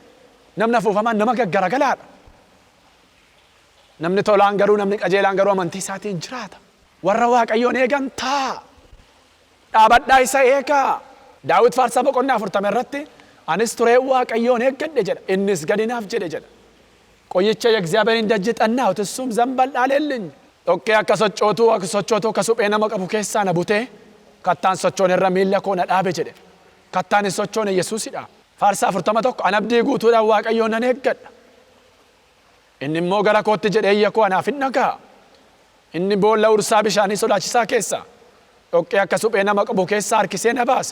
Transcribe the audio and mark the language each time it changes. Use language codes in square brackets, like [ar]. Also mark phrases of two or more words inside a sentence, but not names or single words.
[om] Namni afuufamaan nama gaggaragalaadha. Namni tolaan garuu, namni qajeelaan garuu amantii isaatiin jiraata. Warra Waaqayyoon eegan taa. Dhaabadhaa isa eegaa. Daawit faarsaa boqonnaa 40 irratti anis turee Waaqayyoon eeggadhe jedha. Innis gadinaaf jedhe jedha. [am] Qoyicha የእግዚአብሔርን ደጅ ጠናሁት እሱም ዘንበል አለልኝ. [om] Dhoqqee akka sochootu akka suphee nama qabu keessaa na butee kattaan sochoon irra miilla koo na dhaabe jedhe. Kattaan hin sochoone Yesuusidha. Faarsaa 41 an abdii guutuudhaan Waaqayyoon nan eeggadha. Inni immoo gara kootti jedhee iyya koo anaaf hin dhaga'a. Inni boolla ursaa bishaanii sodaachisaa keessaa dhoqqee akka suphee nama qabu keessaa harkisee na baasa.